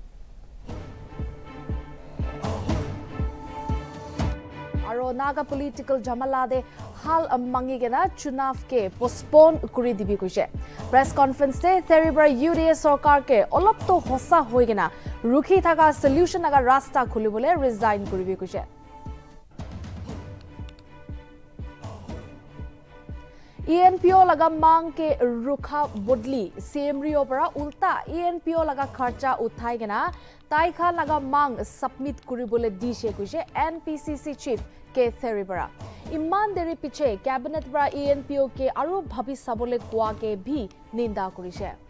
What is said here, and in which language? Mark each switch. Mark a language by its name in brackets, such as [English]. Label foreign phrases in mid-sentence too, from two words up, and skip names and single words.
[Naga Pidgin] Aro Naga political jamalade hal mangigena chunav ke postpone kuri dibi kuise. [English] Press conference [Naga Pidgin] te Theribra UDA sarkar ke olop to hosa hoigena rukhi thaka solution aga rasta khulibole resign kuribi kuise. ENPO laga mang ke rukha bodli semrio para ulta ENPO laga kharcha uthai gena taikha laga mang submit kuribole dishe kuise NPCC chief ke Theribra iman deri piche cabinet bra ENPO ke aru bhabi sabole kwa ke bhi ninda kurise.